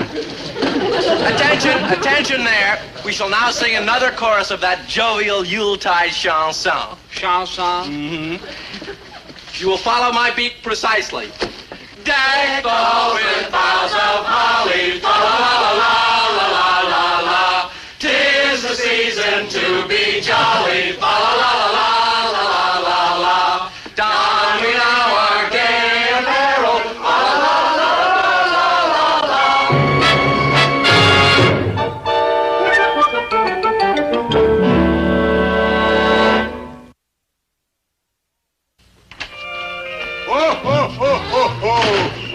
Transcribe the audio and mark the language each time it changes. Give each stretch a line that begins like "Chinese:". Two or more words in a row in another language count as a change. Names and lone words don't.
English: Attention there. We shall now sing another chorus of that jovial Yuletide chanson. Chanson? Mm-hmm. You will follow my beat precisely. Deck all with boughs of holly, fa la la la la la la. 'Tis the season to be jolly, fa la la la la la la. Don we now our gay apparel, fa la la la la la Ho, ho, ho, ho, ho.